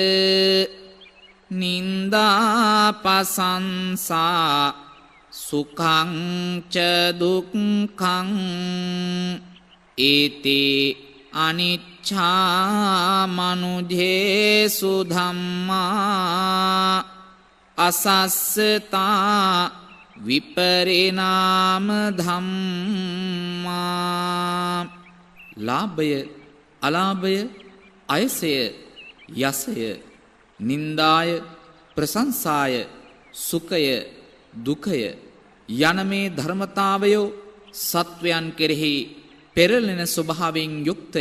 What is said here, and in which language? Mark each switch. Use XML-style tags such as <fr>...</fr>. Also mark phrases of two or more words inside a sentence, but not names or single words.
<pi>නින්දා පසංසා සුඛං ච දුක්ඛං ඒතේ අනිච්ඡා මනුජේසු ධම්මා අසස්සතා විපරිණාම</pi> <si>ධම්මා ලාභය අලාභය අයසය යසය නින්දාය ප්‍රශංසාය සුඛය දුකය යන මේ ධර්මතාවයෝ සත්වයන් කෙරෙහි පෙරළෙන ස්වභාවයෙන් යුක්තය.</si>